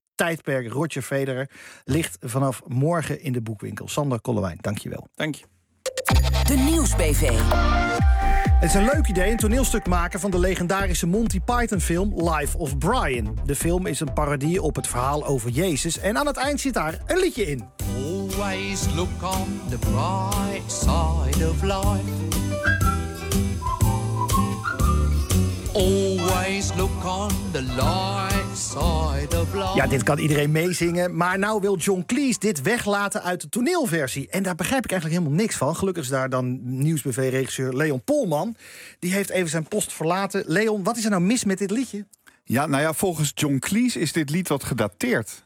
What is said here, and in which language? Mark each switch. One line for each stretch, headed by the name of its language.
Dutch: Tijdperk Roger Federer ligt vanaf morgen in de boekwinkel. Sander Kollewijn, dank je wel. Dank je. De Nieuwsbv. Het is een leuk idee een toneelstuk maken van de legendarische Monty Python film Life of Brian. De film is een parodie op het verhaal over Jezus. En aan het eind zit daar een liedje in.
English: Always look on the bright side of life. Always look on the light side of life.
Dutch: Ja, dit kan iedereen meezingen. Maar nou wil John Cleese dit weglaten uit de toneelversie. En daar begrijp ik eigenlijk helemaal niks van. Gelukkig is daar dan nieuwsbv-regisseur Leon Polman. Die heeft even zijn post verlaten. Leon, wat is er nou mis met dit liedje? Ja, nou ja, volgens John Cleese is dit lied wat gedateerd.